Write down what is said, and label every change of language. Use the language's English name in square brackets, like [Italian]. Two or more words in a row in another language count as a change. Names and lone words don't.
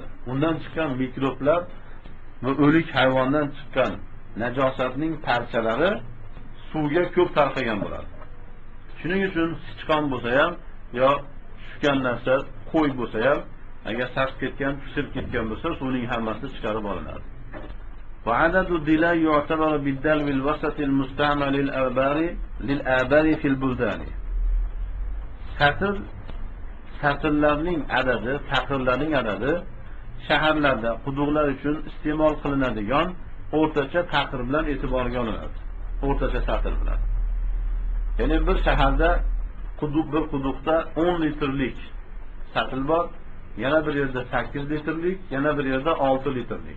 [Uzbek] Undan chiqqan mikroblar va o'lik hayvondan chiqqan najosatning parchalari suvga ko'p tarqagan bo'ladi. Shuning uchun sichqon bo'lsa ham yo tushgan narsa qo'y bo'lsa ham, agar sasib ketgan, pishib ketgan bo'lsa, suvning hammasi chiqarib olinadi. [Arabic] وعدد الدلاء يعتبر بالدلو الوسط المستعمل للآبار في البلدان. [Uzbek] Satrlarning adadi, taqirlarning adadi shaharlarda quduqlar uchun iste'mol qilinadigan o'rtacha taqir bilan e'tiborga olinadi. O'rtacha satr bilan. Ya'ni bir shaharda bir quduqda 10 litrlik satil bor, yana bir yerda 8 litrlik, yana bir yerda 6 litrlik.